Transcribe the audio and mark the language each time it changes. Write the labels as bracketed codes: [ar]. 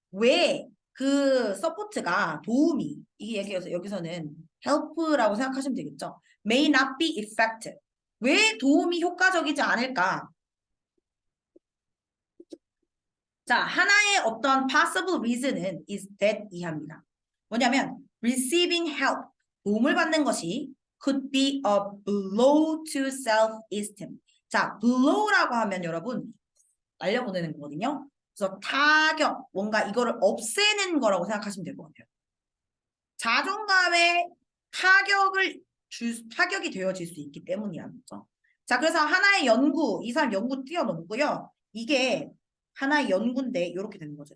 [ko] 왜 그 support가 도움이 이게 여기서는 help라고 생각하시면 되겠죠. [en] May not be effective. [ko] 왜 도움이 효과적이지 않을까? 자, 하나의 어떤 possible reason은 is that 이하입니다. 뭐냐면 [en] receiving help, [ko] 도움을 받는 것이 [en] could be a blow to self-esteem. [ko] 자, blow라고 하면 여러분 날려보내는 거거든요. 그래서 타격, 뭔가 이거를 없애는 거라고 생각하시면 될 것 같아요. 자존감에 타격이 되어질 수 있기 때문이라죠. 자, 그래서 하나의 연구, 이 사람 연구 뛰어넘고요. 이게 하나의 연구인데 이렇게 되는 거죠.